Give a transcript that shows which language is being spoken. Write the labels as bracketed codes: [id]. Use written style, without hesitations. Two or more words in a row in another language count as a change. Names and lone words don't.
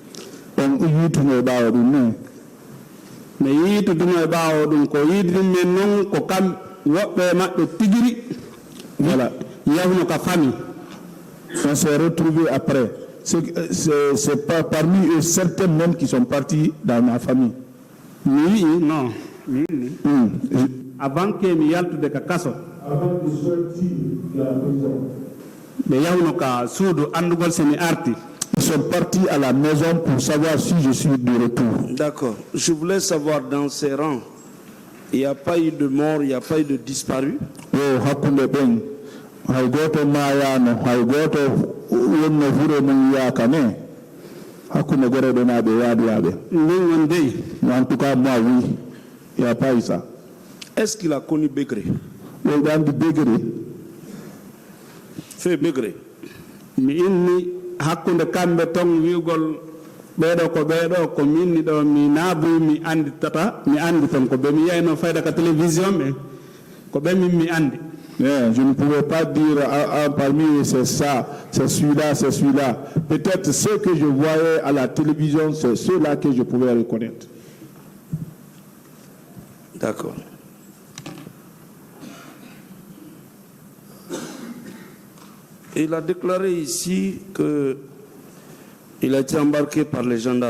[fr] Voilà. On s'est retrouvés après. C'est pas parmi eux certains membres qui sont partis dans ma famille. Oui, non. Avant que [ff] mi yaltu de kakaso. [fr] Avant de sortir de la prison. Ils sont partis à la maison pour savoir si je suis de retour. D'accord. Je voulais savoir dans ces rangs, il n'y a pas eu de mort, il n'y a pas eu de disparu. En tout cas, moi, oui. Il n'y a pas eu ça. Est-ce qu'il a connu Begré? Fait Begré. [ff] Mi inni hakkunde kamɓe ton wiugol ɓeeɗo ko minni ɗo mi naaboy mi anditata mi andi ton ko ɓe mi yeyno fayda ka télévision ɓe ko ɓe min mi andi. [fr] Je ne pouvais pas dire parmi eux c'est ça, c'est celui-là, c'est celui-là. Peut-être ceux que je voyais à la télévision, c'est ceux-là que je pouvais reconnaître. D'accord. Il a déclaré ici qu'il a été embarqué par les gendarmes.